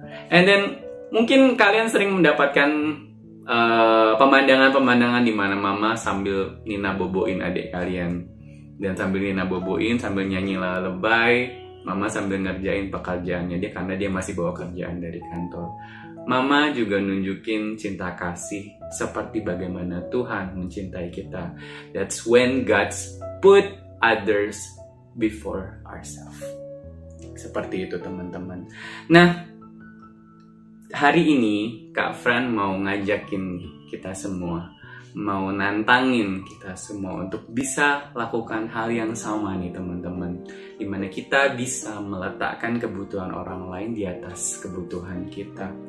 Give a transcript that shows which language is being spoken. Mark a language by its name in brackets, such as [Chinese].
[English] And then [Indonesian] mungkin kalian sering mendapatkan pemandangan-pemandangan di mana mama sambil nina boboin adik kalian, dan sambil nina boboin, sambil nyanyi lebay, mama sambil ngerjain pekerjaannya dia karena dia masih bawa kerjaan dari kantor. Mama juga nunjukin cinta kasih seperti bagaimana Tuhan mencintai kita. [English] That's when God put others before ourselves. [Indonesian] Seperti itu teman-teman. Nah, hari ini Kak Fran mau ngajakin kita semua, mau nantangin kita semua untuk bisa lakukan hal yang sama nih teman-teman. Dimana kita bisa meletakkan kebutuhan orang lain di atas kebutuhan kita.